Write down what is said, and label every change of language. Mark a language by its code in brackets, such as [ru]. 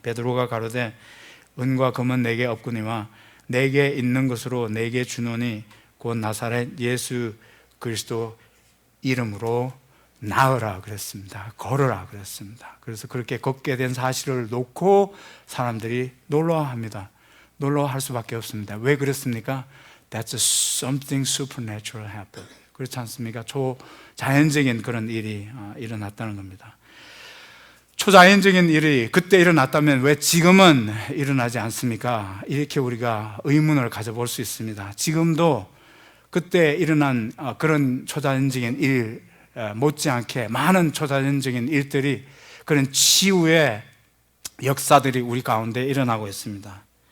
[ko] 베드로가 가로되 은과 금은 내게 없거니와 내게 있는 것으로 내게 주노니 곧 나사렛 예수 그리스도 이름으로 나으라 그랬습니다. 걸으라 그랬습니다. 그래서 그렇게 걷게 된 사실을 놓고 사람들이 놀라워합니다. 놀라워할 수밖에 없습니다. 왜 그랬습니까? [en] That's something supernatural happened. [ko] 그렇지 않습니까? 초자연적인 그런 일이 일어났다는 겁니다. 초자연적인 일이 그때 일어났다면 왜 지금은 일어나지 않습니까? 이렇게 우리가 의문을 가져볼 수 있습니다. 지금도 그때 일어난 그런 초자연적인 일 못지않게 많은 초자연적인 일들이, 그런 치유의 역사들이 우리 가운데 일어나고 있습니다.